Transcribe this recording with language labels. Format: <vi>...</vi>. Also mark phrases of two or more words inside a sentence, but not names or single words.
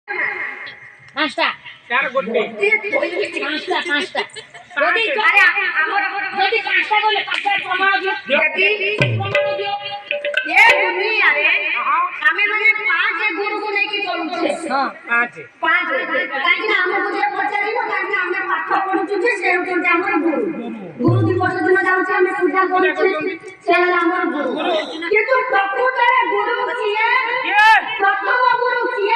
<bn>পাঁচটা</bn> <or>ଚାରି ଗୋଟେ</or> <bn>পাঁচটা পাঁচটা যদি যদি পাঁচটা বলে পাঁচটা প্রমাণ দিও প্রমাণ দিও</bn> <or>ଏ ଦୁନିଆରେ ଆମେ ମାନେ ପାଞ୍ଚ ଗୁରୁକୁ ନେଇକି ଚଳୁଛେ ହଁ ପାଞ୍ଚ କାହିଁକି ନା ଆମକୁ ଯିଏ ପଚାରିବ କାହିଁକି ନା ଆମେ ପାଠ ପଢୁଛୁ ଯେ ସେ ହେଉଛନ୍ତି ଆମର ଗୁରୁ ଗୁରୁ ଦିବସ ଦିନ ଯାଉଛି ଆମେ ପୂଜା କରୁଛେ ସେ ହେଲା ଆମର ଗୁରୁ କିନ୍ତୁ ପ୍ରକୃତରେ ଗୁରୁ କିଏ ପ୍ରଥମ ଗୁରୁ କିଏ</or>